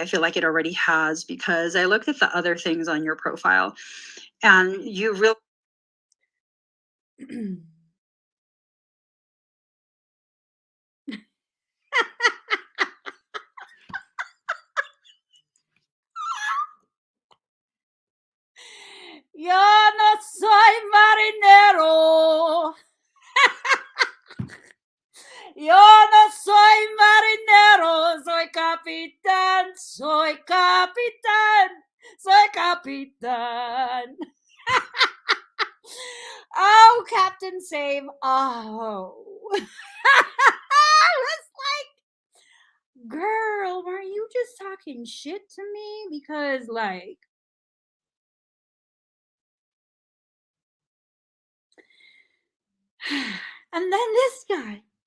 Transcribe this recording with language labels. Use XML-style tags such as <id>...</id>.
<en>I feel like it already has, because I looked at the other things on your profile and you really</en> <es>Yo no soy marinero. Yo no soy marinero, soy capitán, soy capitán, soy capitán.</es> <en>Oh, Captain Save. Oh. I was like, girl, were you just talking shit to me? Because, like, and then this guy.</en>